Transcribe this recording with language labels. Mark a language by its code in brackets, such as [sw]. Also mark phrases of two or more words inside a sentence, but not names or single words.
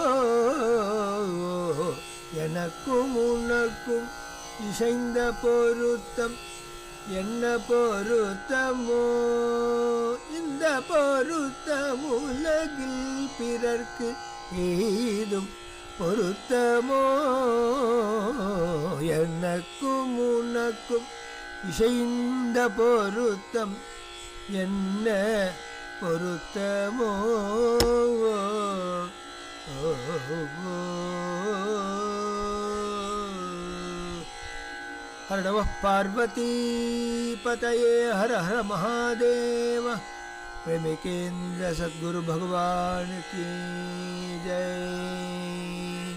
[ta] எனக்கும் உனக்கும் இசைந்த பொருத்தம் என்ன பொருத்தமோ, இந்த பொருத்தம் உலகில் பிறர்க்கு ஏதும் பொருத்தமோ. எனக்கும் உனக்கும் இசைந்த பொருத்தம் என்ன பொருத்தமோ. [sa] हर नमः पार्वती पतये हर हर महादेव। [hi] प्रेमिकेन्द्र सद्गुरु भगवान की जय।